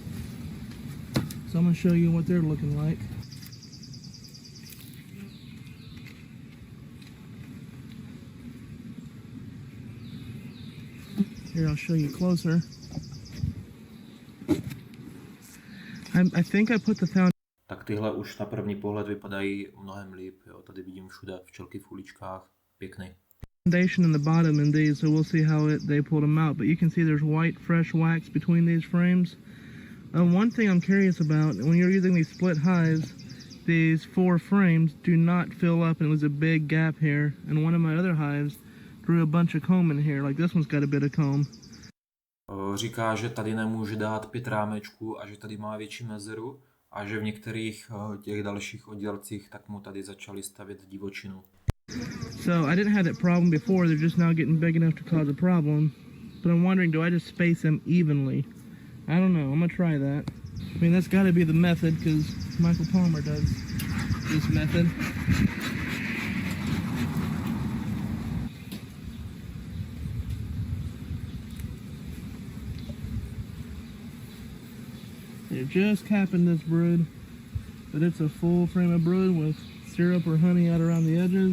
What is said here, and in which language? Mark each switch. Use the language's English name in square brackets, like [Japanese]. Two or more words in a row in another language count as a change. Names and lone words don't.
[English] So I'm gonna show you what they're looking like. Here, I'll show you closer. I think I put the foundation. [Czech] Tak tyhle už na první pohled vypadají mnohem líp. Jo. Tady vidím všude včelky v uličkách. Pěkný. [English] Foundation in the bottom in these, so we'll see how they pulled them out. But you can see there's white, fresh wax between these frames. One thing I'm curious about, when you're using these split hives, these 4 frames do not fill up, and it was a big gap here. And one of my other hives drew a bunch of comb in here, like this one's got a bit of comb. [Czech] Říká, že tady nemůže dát 5 rámečků a že tady má větší mezeru a že v některých těch dalších oddělcích tak mu tady začali stavět divočinu. [English] So I didn't have that problem before, they're just now getting big enough to cause a problem. But I'm wondering, do I just space them evenly? I don't know, I'm gonna try that. I mean, that's gotta be the method, because Michael Palmer does this method. They're just capping this brood, but it's a full frame of brood with syrup or honey out around the edges.